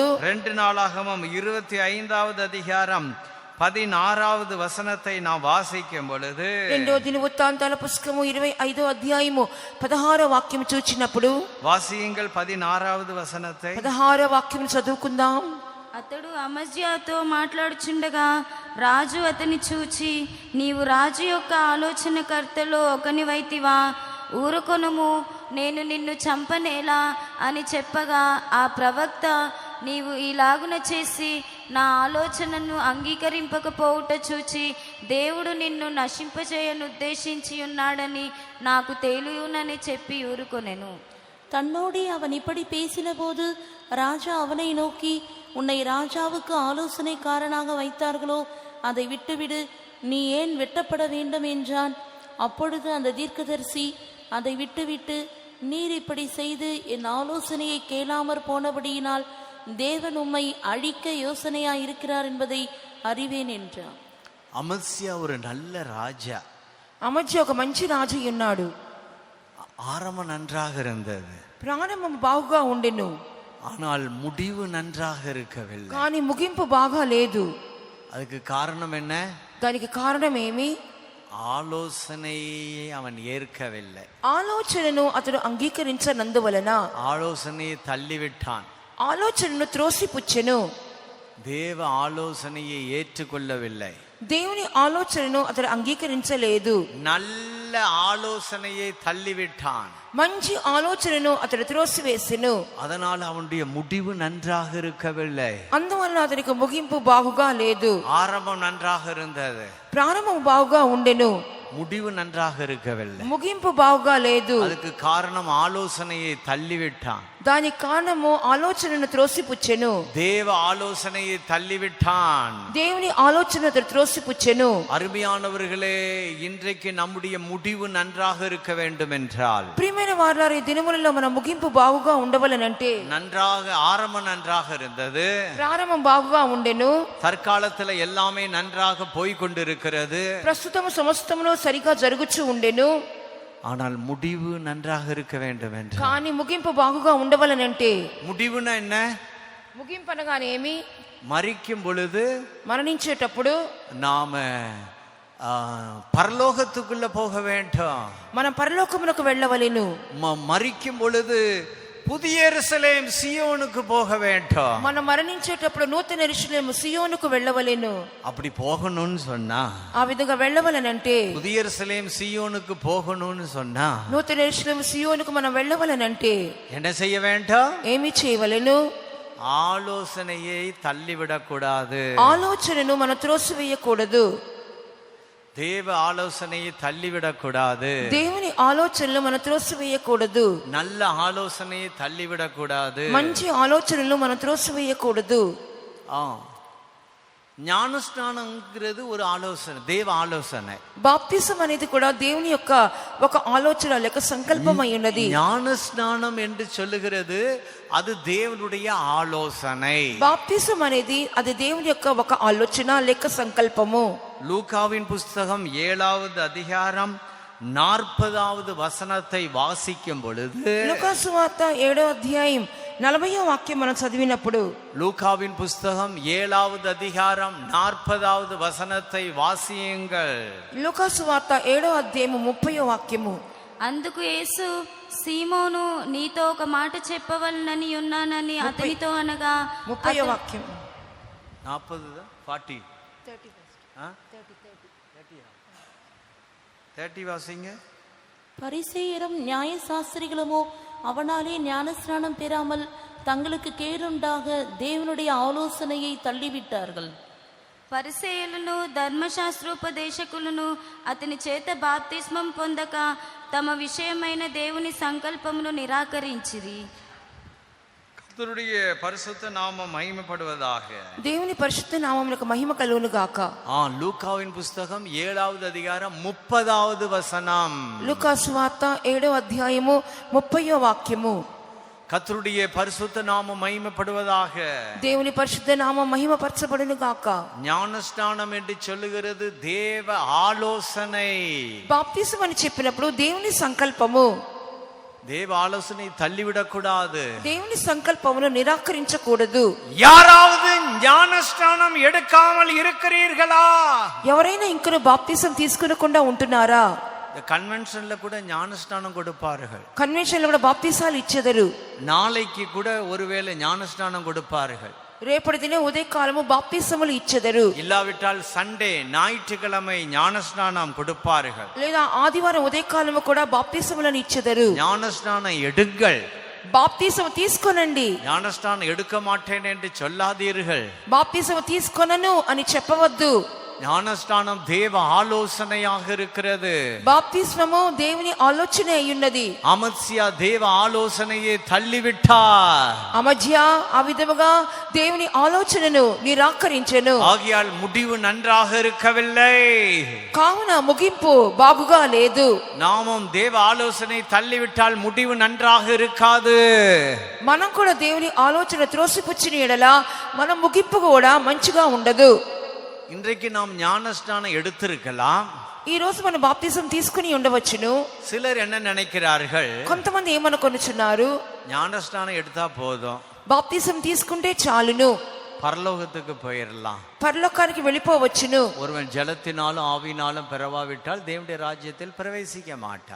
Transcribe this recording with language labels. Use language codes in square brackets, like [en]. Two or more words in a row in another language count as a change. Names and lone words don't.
[ta] 2 நாளாகமம் 25வது அதிகாரம் 16வது వసనத்தை நாம் వాసిக்கும் பொழுது, [te] రెండో దినవృత్తాంతాల పుస్తకము 25వ అధ్యాయము 16వ వాక్యం చూచినప్పుడు, [ta] வாசியுங்கள் 16வது வசனத்தை [te] 16వ వాక్యం చదువుకుందాం. అతడు అమజ్యాతో మాట్లాడుచుండగా రాజు అతని చూచి, నీవు రాజు యొక్క ఆలోచనకర్తలో ఒకనివైతివా, ఊరుకొనుము, నేను నిన్ను చంపనేలా అని చెప్పగా, ఆ ప్రవక్త, నీవు ఈలాగున చేసి నా ఆలోచనను అంగీకరింపకపోవుట చూచి దేవుడు నిన్ను నశింపచేయనుద్దేశించి ఉన్నాడని నాకు తెలియనని చెప్పి ఊరుకొనెను. [ta] தன்னோடே அவன் இப்படி பேசின போது ராஜா அவனை நோக்கி, உன்னை ராஜாவுக்கு ஆலோசனைக்காரனாக வைத்தார்களோ, அதை விட்டுவிடு, நீ ஏன் வெட்டப்பட வேண்டும் என்றான். அப்பொழுது அந்த தீர்க்கதரிசி அதை விட்டுவிட்டு, நீர் இப்படி செய்து என் ஆலோசனையை கேளாமற் போனபடியினால் தேவன் உம்மை அழிக்க யோசனையாய் இருக்கிறார் என்பதை அறிவேன் என்றான். அமத்சியா ஒரு நல்ல ராஜா. [te] అమజ్యా ఒక మంచి రాజు ఉన్నాడు. [ta] ஆரம்பம் நன்றாக இருந்தது, [te] ప్రారంభం బాగుగా ఉండెను, [ta] ஆனால் முடிவு நன்றாக இருக்கவில்லை. [te] కానీ ముగింపు బాగా లేదు. [ta] அதுக்கு காரணம் என்ன? [te] దానికి కారణం ఏమి? [ta] ஆலோசனையை அவன் ஏற்கவில்லை. [te] ఆలోచనను అతడు అంగీకరించనందువలన [ta] ஆலோசனையை தள்ளிவிட்டான். [te] ఆలోచనను త్రోసిపుచ్చెను. [ta] தேவ ஆலோசனையை ஏற்றுக்கொள்ளவில்லை. [te] దేవుని ఆలోచనను అతడు అంగీకరించలేదు. [ta] நல்ல ஆலோசனையை தள்ளிவிட்டான். [te] మంచి ఆలోచనను అతడు త్రోసివేసెను. [ta] அதனால் அவனுடைய முடிவு நன்றாக இருக்கவில்லை. [te] అందువలన అతనికి ముగింపు బాగుగా లేదు. [ta] ஆரம்பம் நன்றாக இருந்தது, [te] ప్రారంభం బాగుగా ఉండెను, [ta] முடிவு நன்றாக இருக்கவில்லை. [te] ముగింపు బాగుగా లేదు. [ta] அதுக்கு காரணம் ஆலோசனையை தள்ளிவிட்டான். [te] దానికి కారణము ఆలోచనను త్రోసిపుచ్చెను. [ta] தேவ ஆலோசனையை தள்ளிவிட்டான். [te] దేవుని ఆలోచన అతడు త్రోసిపుచ్చెను. [ta] அருமையானவர்களே, இன்றைக்கு நம்முடைய முடிவு நன்றாக இருக்க வேண்டும் என்றால், [te] ప్రియమైన వారలారా, ఈ దినములలో మన ముగింపు బాగుగా ఉండవలనంటే, [ta] நன்றாக ஆரம்பம் நன்றாக இருந்தது, [te] ప్రారంభం బాగుగా ఉండెను, [ta] தற்காலத்துல எல்லாமே நன்றாக போய் கொண்டிருக்கிறது, [te] ప్రస్తుతము సమస్తమును సరిగా జరుగుచూ ఉండెను, [ta] ஆனால் முடிவு நன்றாக இருக்க வேண்டும் என்று. [te] కానీ ముగింపు బాగుగా ఉండవలనంటే, [ta] முடிவுனா என்ன? [te] ముగింపు అనగానే ఏమి? [ta] மரிக்கும் பொழுது [te] మరణించేటప్పుడు [ta] நாம பரலோகத்துக்குள்ள போக வேண்டும். [te] మనం పరలోకమునకు వెళ్ళవలెను. [ta] மரிக்கும் பொழுது புதிய எருசலேம் சியோனுக்கு போக வேண்டும். [te] మనం మరణించేటప్పుడు నూతన యెరూషలేము సియోనుకు వెళ్ళవలెను. [ta] அப்படி போகணும்னு சொன்னா, [te] ఆ విధంగా వెళ్ళవలనంటే, [ta] புதிய எருசலேம் சியோனுக்கு போகணும்னு சொன்னா, [te] నూతన యెరూషలేము సియోనుకు మనం వెళ్ళవలనంటే [ta] என்ன செய்ய வேண்டும்? [te] ఏమి చేయవలెను? [ta] ஆலோசனையை தள்ளிவிடக்கூடாது. [te] ఆలోచనను మనం త్రోసివేయకూడదు. [ta] தேவ ஆலோசனையை தள்ளிவிடக்கூடாது. [te] దేవుని ఆలోచనలు మనం త్రోసివేయకూడదు. [ta] நல்ல ஆலோசனையை தள்ளிவிடக்கூடாது. [te] మంచి ఆలోచనలు మనం త్రోసివేయకూడదు. [ta] ஞானஸ்நானம்ங்கிறது ஒரு ஆலோசனை, தேவ ஆலோசனை. [te] బాప్తిసం అనేది కూడా దేవుని యొక్క ఒక ఆలోచన లేక సంకల్పం అయి ఉన్నది. [ta] ஞானஸ்நானம் என்று சொல்லுகிறது அது தேவனுடைய ஆலோசனை. [te] బాప్తిసం అనేది అది దేవుని యొక్క ఒక ఆలోచన లేక సంకల్పము. [ta] லூக்காவின் புஸ்தகம் 7வது அதிகாரம் 40வது వసనத்தை வாசிக்கும் பொழுது, [te] లూకా సువార్త 7వ అధ్యాయం 40వ వాక్యం మనం చదివినప్పుడు, [ta] லூக்காவின் புஸ்தகம் 7வது அதிகாரம் 40வது వసనத்தை வாசியுங்கள். [te] లూకా సువార్త 7వ అధ్యాయము 30వ వాక్యము. అందుకు యేసు, సీమోను, నీతో ఒక మాట చెప్పవలనని ఉన్నానని అతనితో అనగా, 30వ వాక్యం. [ta] 40 40 30 வாசிங்க. பரிசேயரும் நியாய சாஸ்திரிகளுமோ அவனாலே ஞானஸ்நானம் பெறாமல் தங்களுக்கு கேடுண்டாக தேவனுடைய ஆலோசனையை தள்ளிவிட்டார்கள். [te] పరిసయ్యులను ధర్మశాస్త్రోపదేశకులను అతని చేత బాప్తిస్మం పొందక తమ విషయమైన దేవుని సంకల్పమును నిరాకరించిరి. [ta] கர்த்தருடைய பரிசுத்த நாமம் மகிமைப்படுவதாக. [te] దేవుని పరిశుద్ధ నామమునకు మహిమ కలుగును గాక. [ta] லூக்காவின் புஸ்தகம் 7வது அதிகாரம் 30வது வசனம். [te] లూకా సువార్త 7వ అధ్యాయము 30వ వాక్యము. [ta] கர்த்தருடைய பரிசுத்த நாமம் மகிமைப்படுவதாக. [te] దేవుని పరిశుద్ధ నామం మహిమపరచబడును గాక. [ta] ஞானஸ்நானம் என்று சொல்லுகிறது தேவ ஆலோசனை. [te] బాప్తిసం అని చెప్పినప్పుడు దేవుని సంకల్పము. [ta] தேவ ஆலோசனை தள்ளிவிடக்கூடாது. [te] దేవుని సంకల్పమును నిరాకరించకూడదు. [ta] யாராவது ஞானஸ்நானம் எடுக்காமல் இருக்கிறீர்களா? [te] ఎవరైనా ఇంకను బాప్తిసం తీసుకునకుండా ఉంటున్నారా? [ta] கன்வென்ஷன்ல கூட ஞானஸ்நானம் கொடுப்பார்கள். [te] కన్వెన్షన్ లో కూడా బాప్తిసాలు ఇచ్చెదరు. [ta] நாளைக்கு கூட ஒருவேளை ஞானஸ்நானம் கொடுப்பார்கள். [te] రేపటి దిన ఉదయకాలము బాప్తిసములు ఇచ్చెదరు. [ta] இல்லாவிட்டால் சண்டே ஞாயிற்றுக்கிழமை ஞானஸ்நானம் கொடுப்பார்கள். [te] లేదా ఆదివారం ఉదయకాలము కూడా బాప్తిసములను ఇచ్చెదరు. [ta] ஞானஸ்நானம் எடுங்கள். [te] బాప్తిసం తీసుకోనండి. [ta] ஞானஸ்நானம் எடுக்க மாட்டேன் என்று சொல்லாதீர்கள். [te] బాప్తిసం తీసుకొనను అని చెప్పవద్దు. [ta] ஞானஸ்நானம் தேவ ஆலோசனையாக இருக்கிறது. [te] బాప్తిస్మము దేవుని ఆలోచన అయ్యున్నది. [ta] அமத்சியா தேவ ஆலோசனையை தள்ளிவிட்டார். [te] అమజ్య ఆ విధముగా దేవుని ఆలోచనను నిరాకరించెను. [ta] ஆகையால் முடிவு நன்றாக இருக்கவில்லை. [te] కావున ముగింపు బాగుగా లేదు. [ta] நாமும் தேவ ஆலோசனை தள்ளிவிட்டால் முடிவு நன்றாக இருக்காது. [te] మనం కూడా దేవుని ఆలోచన త్రోసిపుచ్చిన ఎడల మన ముగింపు కూడా మంచిగా ఉండదు. [ta] இன்றைக்கு நாம் ஞானஸ்நானம் எடுத்திருக்கலாம். [te] ఈ రోజు మనం బాప్తిసం తీసుకుని ఉండవచ్చును. [ta] சிலர் என்ன நினைக்கிறார்கள்? [te] కొంతమంది ఏమనుకొనుచున్నారు, [ta] ஞானஸ்நானம் எடுத்தா போதும், [te] బాప్తిసం తీసుకుంటే చాలును, [ta] பரலோகத்துக்கு போயிடலாம். [te] పరలోకానికి వెళ్ళిపోవచ్చును. [ta] ஒருவன் ஜலத்தினாலும் ஆவினாலும் பிறவாவிட்டால் தேவனுடைய ராஜ்யத்தில் பிரவேசிக்க மாட்டான்.